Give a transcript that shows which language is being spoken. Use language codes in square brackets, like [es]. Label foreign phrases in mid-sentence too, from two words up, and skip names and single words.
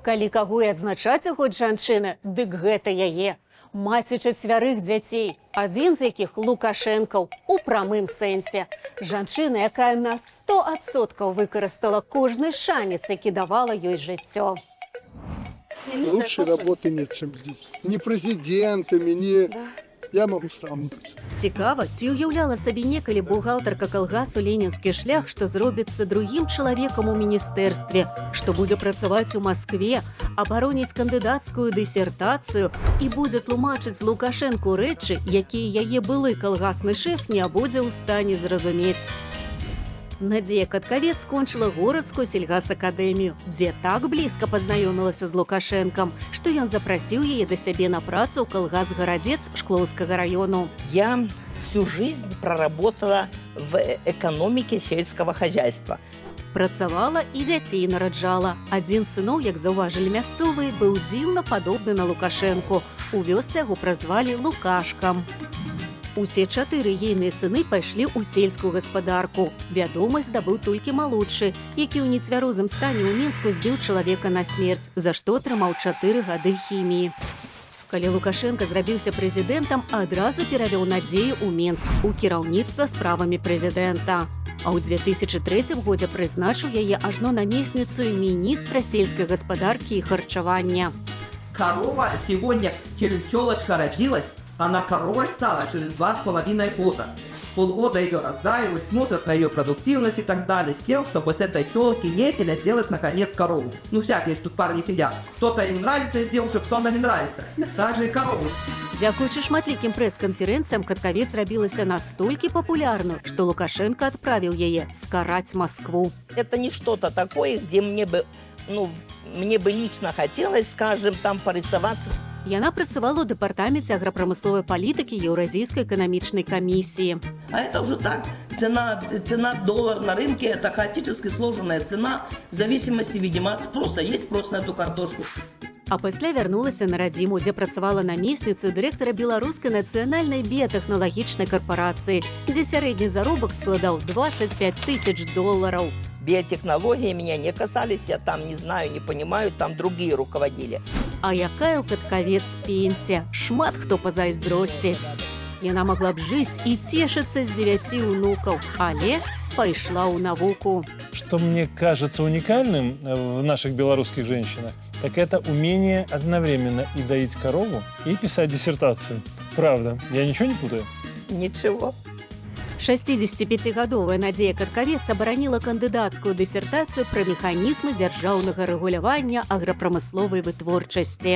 [be] Калі каго і адзначаць у год жанчыны, дык гэта яе. Маці 4 дзяцей, адзін з якіх Лукашэнкаў у прамым сэнсе. Жанчына, якая на 100% выкарыстала кожны шанец, які давала ёй жыццё. [ru] Лучшей работы нет, чем здесь. Ни президентами, ни... Я могу сравнивать. [be] Цікава, ці уяўляла сабе некалі бухгалтарка калгасу «Ленінскі шлях», што зробіцца другім чалавекам у міністэрстве, што будзе працаваць у Маскве, абароніць кандыдацкую дысертацыю і будзе тлумачыць Лукашэнку рэчы, якія яе былы калгасны шэф не будзе ў стане зразумець. Надзея Каткавец скончыла горадскую сельгасакадэмію, дзе так блізка пазнаёмілася з Лукашэнкам, што ён запрасіў яе да сябе на працу ў калгас-гарадзец Шклоўскага району. [ru] Я всю жизнь проработала в экономике сельского хозяйства. [be] Працавала і дзяцей нараджала. Адзін з сыноў, як заўважылі мясцовыя, быў дзіўна падобны на Лукашэнку. У вёсцы яго празвалі Лукашкам. Усе 4 ейныя сыны пайшлі ў сельскую гаспадарку. Вядомасць здабыў толькі малодшы, які ў нецвярозым стане ў Мінску збіў чалавека на смерць, за што атрымаў 4 гады хіміі. Калі Лукашенко зрабіўся прэзідэнтам, адразу перавёў Надзею ў Мінск у кіраўніцтва справамі прэзідэнта. А ў 2003 годзе прызначыў яе ажно намесніцу міністра сельскай гаспадаркі і харчавання. [ru] Корова сегодня, тёлочка родилась, она коровой стала через 2,5 года. Полгода ее раздраивают, смотрят на ее продуктивность и так далее, с тем, чтобы с этой тёлки нетеля сделать наконец корову. Ну всякие тут парни сидят. Кто-то им нравится из девушек, кто-то не нравится. Так же и корову. [be] Дзякуючы шматлікім прэс-канферэнцыям Каткавец рабілася настолькі папулярную, што Лукашенко адправіў яе скараць Москву. [ru] Это не что-то такое, где мне бы лично хотелось, скажем, там порисоваться. [be] Яна працавала ў дэпартаменце аграпрамысловай палітыкі Еўразійскай эканамічнай камісіі. [ru] А это уже так. Цена доллара на рынке – это хаотически сложенная цена в зависимости, видимо, от спроса. Есть спрос на эту картошку. [be] А пасля вярнулася на радзіму, дзе працавала намесніцу дырэктара Беларускай нацыянальнай біятэхналагічнай карпорацыі, дзе сярэдні заробак складаў $25 000. [ru] Биотехнологии меня не касались, я там не знаю, не понимаю, там другие руководили. [be] А якая ў Каткавец пенсія? Шмат хто пазайздросціць. Яна магла б жыць і цешыцца з 9 унукаў, але пайшла ў навуку. [ru] Что мне кажется уникальным в наших белорусских женщинах, так это умение одновременно и доить корову, и писать диссертацию. Правда, я ничего не путаю? Ничего. [be] 65-гадовая Надзея Каткавец абараніла кандыдацкую дысертацыю пра механізмы дзяржаўнага рэгулявання аграпрамысловай вытворчасці.